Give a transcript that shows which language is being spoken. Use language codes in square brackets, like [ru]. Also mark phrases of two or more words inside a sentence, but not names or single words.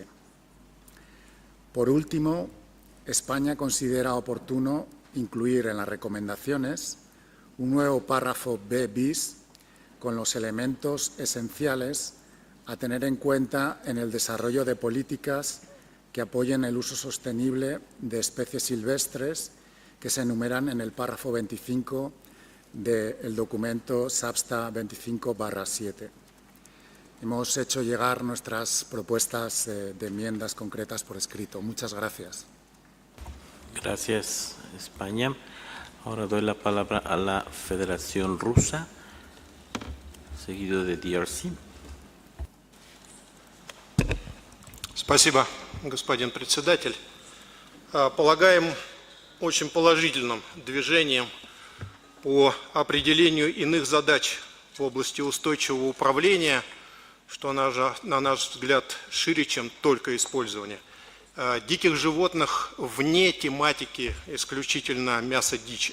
[es] Por último, España considera oportuno incluir en las recomendaciones un nuevo párrafo B bis con los elementos esenciales a tener en cuenta en el desarrollo de políticas que apoyen el uso sostenible de especies silvestres que se enumeran en el párrafo 25 del documento SBSTTA 25/7. Hemos hecho llegar nuestras propuestas de enmiendas concretas por escrito. Muchas gracias. Gracias, España. Ahora doy la palabra a la Federación Rusa, seguido de DRC. [ru] Спасибо, господин председатель. Полагаем очень положительным движением по определению иных задач в области устойчивого управления, что, на наш взгляд, шире, чем только использование диких животных вне тематики исключительно мяса дичи.